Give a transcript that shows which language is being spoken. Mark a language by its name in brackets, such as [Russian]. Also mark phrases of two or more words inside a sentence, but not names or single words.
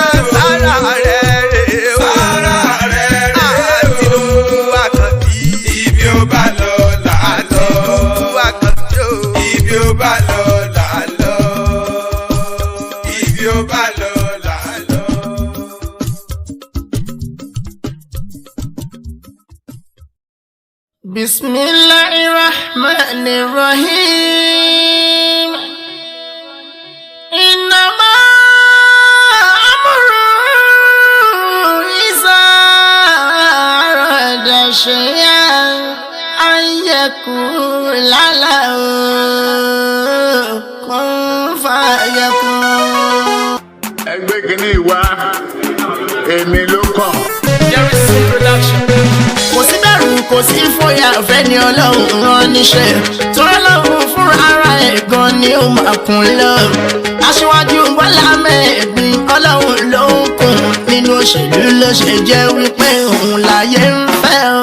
[Yoruba] Sára rẹ̀ rè o. Sára rẹ̀ rè o. Tinubu Àkànbí. Ibi ọba lọ là á lọ. Tinubu Àkànbí o. Ibi ọba lọ là á lọ. Ibi ọba lọ là á lọ. [Arabic] Bismillahirrahmanirrahim. إنما أمره إذا أراد شيئا أن يقول له كن فيكون. [Yoruba] Ẹgbẹ́ kìíní wá èmi ló kàn. Kò sí bẹ̀rù kò sí fòyà fẹ́ni Ọlọ́run rán níṣẹ́ tó Ọlọ́run fún ara ẹ̀ gan ni ó máa kún lọ. Aṣíwájú Bọ́lá mẹ́ẹ̀gbin Ọlọ́run ló ń kún nínú òṣèlú ló ṣe jẹ́ wípé òun láyé ń fẹ́ o.